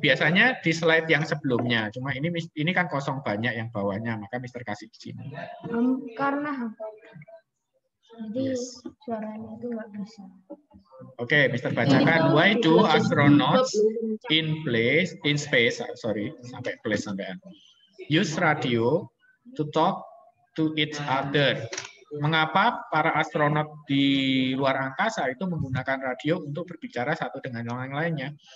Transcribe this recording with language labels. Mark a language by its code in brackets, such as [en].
[id] Biasanya di slide yang sebelumnya. Cuma ini kan kosong banyak yang bawahnya, maka Mister kasih di sini. Karena jadi suaranya itu nggak bisa. Oke, Mister bacakan. [en] Why do astronauts in space, sampai place sampean, use radio to talk to each other? [id] Mengapa para astronot di luar angkasa itu menggunakan radio untuk berbicara satu dengan yang lainnya?